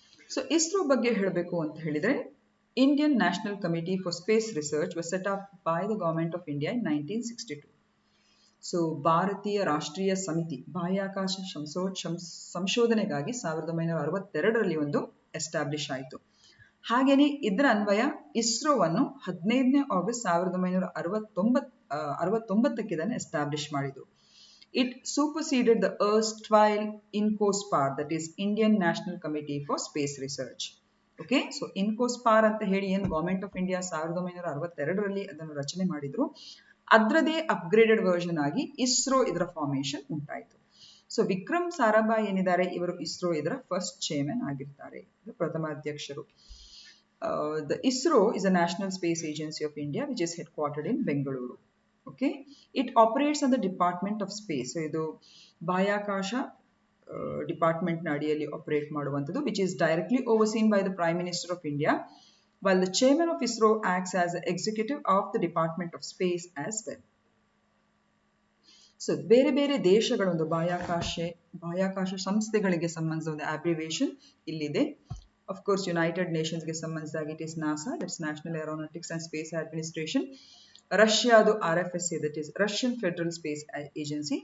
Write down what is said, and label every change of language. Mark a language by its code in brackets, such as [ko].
[en] so [kn] ISRO ಬಗ್ಗೆ ಹೇಳಬೇಕು ಅಂತ ಹೇಳಿದ್ರೆ, [en] Indian National Committee for Space Research was set up by the Government of India in 1962. [kn] So ಭಾರತೀಯ ರಾಷ್ಟ್ರೀಯ ಸಮಿತಿ ಬಾಹ್ಯಾಕಾಶ ಸಂಶೋಧನೆಗಾಗಿ 1962ರಲ್ಲಿ ಒಂದು ಎಸ್ಟಾಬ್ಲಿಷ್ ಆಯಿತು. ಹಾಗೇನೆ ಇದರ ಅನ್ವಯ ಇಸ್ರೋವನ್ನು 15ನೇ ಆಗಸ್ಟ್ 1969ಕ್ಕೆ ಇದನ್ನು ಎಸ್ಟಾಬ್ಲಿಷ್ ಮಾಡಿತು. [en] It superseded the erstwhile INCOSPAR, that is Indian National Committee for Space Research. [kn] Okay, so ಇನ್ಕೋಸ್ಪಾರ್ ಅಂತ ಹೇಳಿ ಏನು ಗವರ್ಮೆಂಟ್ ಆಫ್ ಇಂಡಿಯಾ 1962ರಲ್ಲಿ ಅದನ್ನು ರಚನೆ ಮಾಡಿದ್ರು, ಅದರದೇ ಅಪ್ಗ್ರೇಡೆಡ್ ವರ್ಷನ್ ಆಗಿ ಇಸ್ರೋ ಇದರ ಫಾರ್ಮೇಶನ್ ಉಂಟಾಯಿತು. ಸೊ ವಿಕ್ರಮ್ ಸಾರಾಭಾಯ್ ಏನಿದ್ದಾರೆ ಇವರು ಇಸ್ರೋ ಇದರ ಫಸ್ಟ್ ಚೇರ್ಮನ್ ಆಗಿರ್ತಾರೆ, ಪ್ರಥಮ ಅಧ್ಯಕ್ಷರು. [en] The ISRO is a national space agency of India which is headquartered in Bengaluru. Okay, it operates on the department of space. So [kn] ಇದು ಬಾಹ್ಯಾಕಾಶ ಡಿಪಾರ್ಟ್ಮೆಂಟ್ನ ಅಡಿಯಲ್ಲಿ ಆಪರೇಟ್ ಮಾಡುವಂಥದ್ದು, [en] Which is directly overseen by the prime minister of India while the chairman of ISRO acts as the executive of the Department of Space as well. [kn] So ಬೇರೆ ಬೇರೆ ದೇಶಗಳೊಂದು ಬಾಹ್ಯಾಕಾಶ ಸಂಸ್ಥೆಗಳಿಗೆ ಸಂಬಂಧಿಸಿದ ಒಂದು ಅಬ್ರಿವೇಷನ್ ಇಲ್ಲಿದೆ. [en] Of course united ನೇಷನ್ಸ್ಗೆ ಸಂಬಂಧಿಸಿದಾಗ it is NASA, that's national aeronautics and space administration. [kn] ರಷ್ಯಾದು [en] RFSA, that is Russian federal space agency.